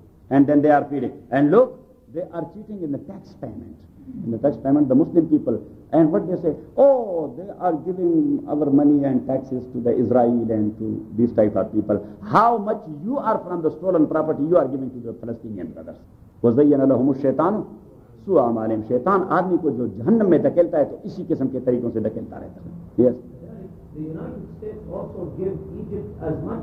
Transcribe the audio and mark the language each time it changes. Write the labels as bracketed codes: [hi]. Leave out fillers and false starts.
[en] And then they are feeding. And look, they are cheating in the tax payment. In the tax payment, the Muslim people. And what they say, oh, they are giving our money and taxes to the Israel and to these type of people. How much you are from the stolen property you are giving to the Palestinian brothers. [ar] وَزَيَّنَ لَهُمُ الشَّيْطَانُ سُوْ عَمَالِمْ. [ur] شیطان آدمی کو جو جہنم میں دھکیلتا ہے تو اسی قسم کے طریقوں سے دھکیلتا رہتا ہے. [en] Yes. The United States also give Egypt as